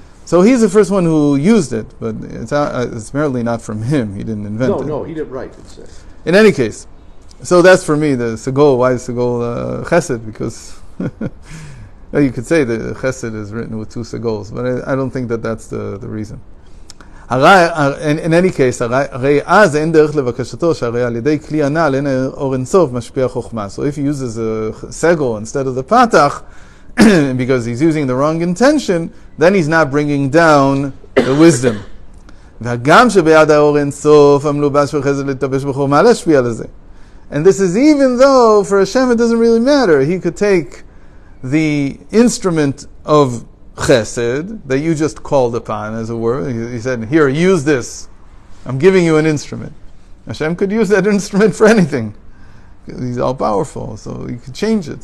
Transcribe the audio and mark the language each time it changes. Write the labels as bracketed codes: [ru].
[en] So he's the first one who used it, but it's apparently not from him. He didn't invent it. No, he didn't write it. In any case, so that's for me the Segol. Why is Segol Chesed? Because you could say the Chesed is written with two Segols, but I don't think that's the reason. In any case, [he] הרי אז אין דרך לבקשתו, שהרי על ידי כלי הנ"ל אין אור אינסוף משפיע חוכמה. [en] So if he uses a segel instead of the patach, because he's using the wrong intention, then he's not bringing down the wisdom. [he] והגם שביד האור אינסוף המלובש בחסד להתלבש בחוכמה להשפיע לזה. [en] And this is even though for Hashem it doesn't really matter. He could take the instrument of chesed that you just called upon, as it were. He said, here, use this. I'm giving you an instrument. Hashem could use that instrument for anything. He's all powerful, so he could change it.